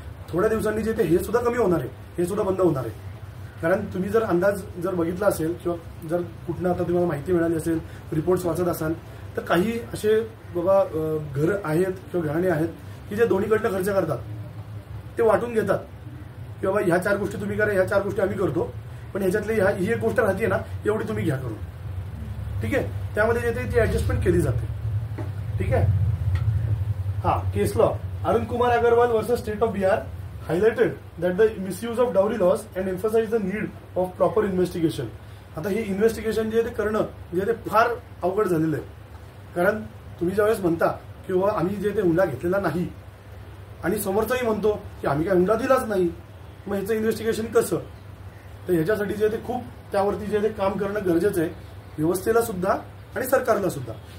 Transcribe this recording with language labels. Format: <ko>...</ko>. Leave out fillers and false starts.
<mr>थोड्या दिवसांनी जे ते हे सुद्धा कमी होणार आहे, हे सुद्धा बंद होणार आहे. कारण तुम्ही जर अंदाज जर बघितला असेल किंवा जर कुठनं आता तुम्हाला माहिती मिळाली असेल, रिपोर्ट्स वाचत असाल, तर काही असे बाबा घर आहेत किंवा घराणे आहेत की जे दोन्हीकडनं खर्च करतात, ते वाटून घेतात की बाबा ह्या 4 गोष्टी तुम्ही करा, ह्या 4 गोष्टी आम्ही करतो, पण ह्याच्यातली ही एक गोष्ट राहते ना, एवढी तुम्ही घ्या करून. ठीक आहे, त्यामध्ये जे ती ऍडजस्टमेंट केली जाते. ठीक आहे.</mr> <en>हा case law Arun Kumar Agrawal versus state of Bihar highlighted that the misuse of dowry laws and emphasized the need of proper investigation.</en> <mr>आता हे इन्व्हेस्टिगेशन जे ते करणं जे ते फार अवघड झालेलं आहे. कारण तुम्ही ज्यावेळेस म्हणता की बाबा आम्ही जे ते हुंडा घेतलेला नाही आणि समोरचाही म्हणतो की आम्ही काय हुंडा दिलाच नाही, मग ह्याचं इन्व्हेस्टिगेशन कसं? तर ह्याच्यासाठी जे ते खूप त्यावरती जे ते काम करणं गरजेचं आहे, व्यवस्थेला सुद्धा आणि सरकारला सुद्धा.</mr>